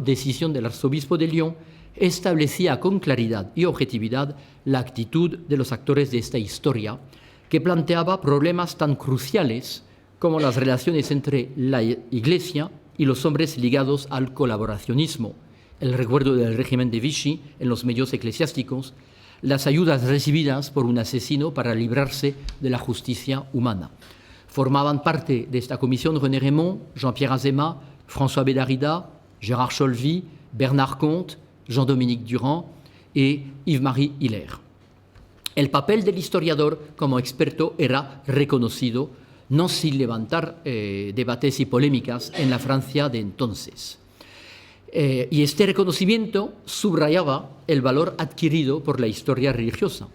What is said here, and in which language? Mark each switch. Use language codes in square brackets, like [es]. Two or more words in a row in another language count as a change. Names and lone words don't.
[es] decisión del arzobispo de Lyon, establecía con claridad y objetividad la actitud de los actores de esta historia, que planteaba problemas tan cruciales como las relaciones entre la Iglesia y los hombres ligados al colaboracionismo, el recuerdo del régimen de Vichy en los medios eclesiásticos, las ayudas recibidas por un asesino para librarse de la justicia humana. Formaban parte de esta comisión René Rémond, Jean-Pierre Azéma, François Bédarida, Gérard Cholvy, Bernard Comte, Jean-Dominique Durand y Yves-Marie Hilaire. El papel del historiador como experto era reconocido, no sin levantar debates y polémicas en la Francia de entonces. Y este reconocimiento subrayaba el valor adquirido por la historia religiosa.